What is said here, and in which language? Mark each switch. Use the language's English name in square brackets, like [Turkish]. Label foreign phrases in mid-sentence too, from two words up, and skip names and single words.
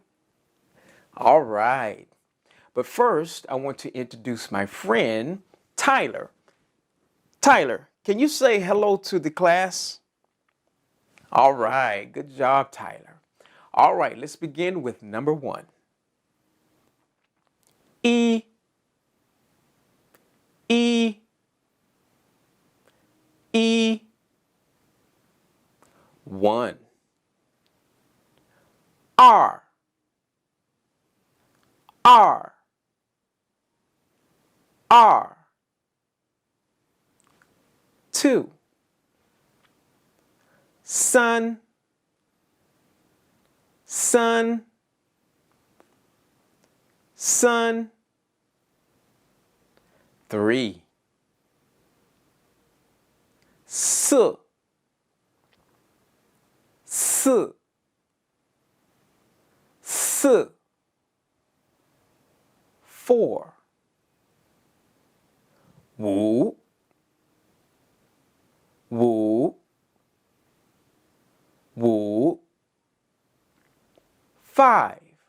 [English] All right, but first I want to introduce my friend Tyler. Tyler, can you say hello to the class? All right, good job, Tyler. All right, let's begin with number 1. E, E, E, 1. R, R, R, 2. Sun, sun, sun. 3. S. S. S. 4. [Chinese] 五 五 五 [English] 5.